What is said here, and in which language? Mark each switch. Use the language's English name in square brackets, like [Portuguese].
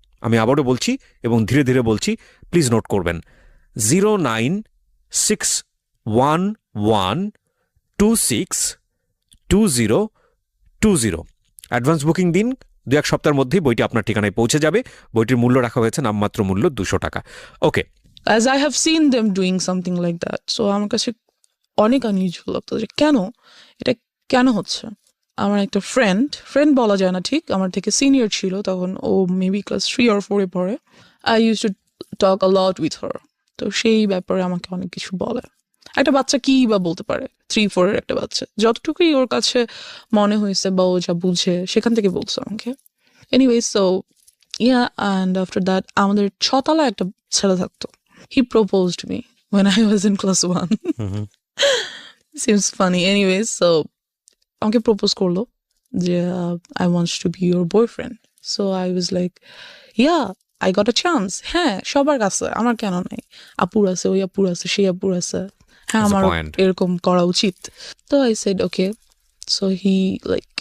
[Bangla] আমি আবারও বলছি এবং ধীরে ধীরে বলছি, প্লিজ নোট করবেন, 09611262020। অ্যাডভান্স বুকিং দিন, 2-1 সপ্তাহের মধ্যেই বইটি আপনার ঠিকানায় পৌঁছে যাবে। বইটির মূল্য রাখা হয়েছে নামমাত্র মূল্য 200 টাকা। ওকে, [English] As I have seen them doing something like that, so [Bangla] আমার কাছে অনেক আনইউজুয়াল লাগতো যে এটা কেন হচ্ছে। আমার একটা ফ্রেন্ড বলা যায় না ঠিক, আমার থেকে সিনিয়র ছিল তখন, ও মেবি ক্লাস 3 or 4-এ পড়ে। [English] I use to talk a lot with her. [Bangla] তো সেই ব্যাপারে আমাকে অনেক কিছু বলে। একটা বাচ্চা কি বা বলতে পারে, 3-4-এর একটা বাচ্চা, যতটুকুই ওর কাছে মনে হয়েছে বা ও যা বুঝে সেখান থেকে বলছে আমাকে। [English] anyway, so and after that [Bangla] আমাদের 6 তলায় একটা ছেলে থাকতো। [English] He proposed me when I was in class 1. Seems funny. Anyways, so [Bangla] আমাকে প্রপোজ করলো যে [English] I wants to be your boyfriend. So I was like yeah I got a chance. [Bangla] হ্যাঁ, সবার কাছে, আমার কেন নাই? আপুর আছে, ওই আপুর আছে, সেই আপুর আছে, হ্যাঁ [English] That's a [Bangla] আমার [English] point. [Bangla] এরকম করা উচিত। তো [English] I said okay. So he like